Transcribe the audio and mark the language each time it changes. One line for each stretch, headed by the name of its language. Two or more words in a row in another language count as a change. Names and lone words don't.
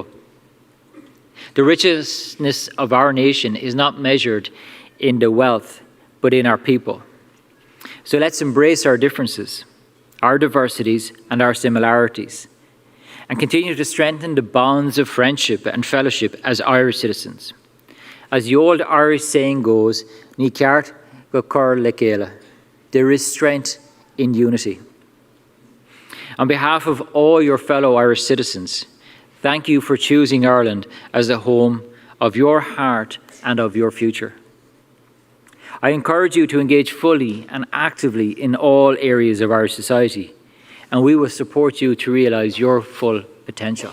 English: The richness of our nation is not measured in the wealth, but in our people. So let's embrace our differences, our diversities, and our similarities, and continue to strengthen the bonds of friendship and fellowship as Irish citizens. As the old Irish saying goes,
Irish: Ní ceart go cur le céile.
English: There is strength in unity. On behalf of all your fellow Irish citizens, thank you for choosing Ireland as the home of your heart and of your future. I encourage you to engage fully and actively in all areas of Irish society, and we will support you to realise your full potential.